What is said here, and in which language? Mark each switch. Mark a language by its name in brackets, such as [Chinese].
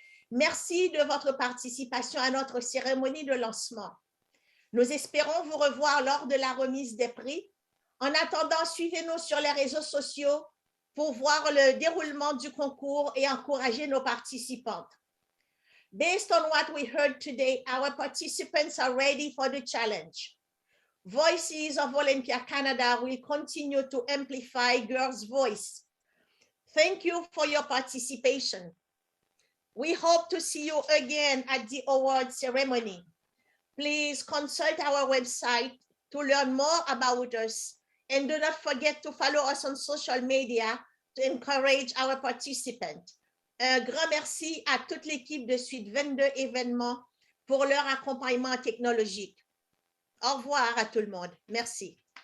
[French] Merci de votre participation à notre cérémonie de lancement. Nous espérons vous revoir lors de la remise des prix. En attendant, suivez-nous sur les réseaux sociaux pour voir le déroulement du concours et encourager nos participantes. [English] Based on what we heard today, our participants are ready for the challenge. Voices of Olympia Canada will continue to amplify girls' voice. Thank you for your participation. We hope to see you again at the award ceremony. Please consult our website to learn more about us, and do not forget to follow us on social media to encourage our participants. [French] Un grand merci à toute l'équipe de Suite 22 événements pour leur accompagnement technologique. Au revoir à tout le monde. Merci.